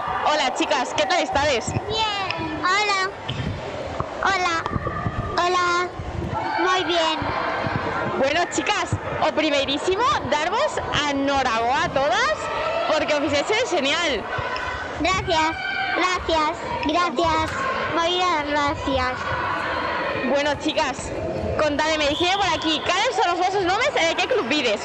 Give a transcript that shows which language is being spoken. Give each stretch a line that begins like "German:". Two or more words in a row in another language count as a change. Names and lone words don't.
Spanish: Hola chicas, ¿qué tal estáis? Bien, hola. Hola. Hola. Muy bien. Bueno chicas,
Galician: o primeirísimo, darvos a enhorabuena a todas porque o fixeches genial.
Spanish: Gracias, gracias, gracias.
Galician: Moitas gracias.
Spanish: Bueno chicas, contadme,
Galician: me dixen por aquí, cales son os vosos nomes e de que club vides?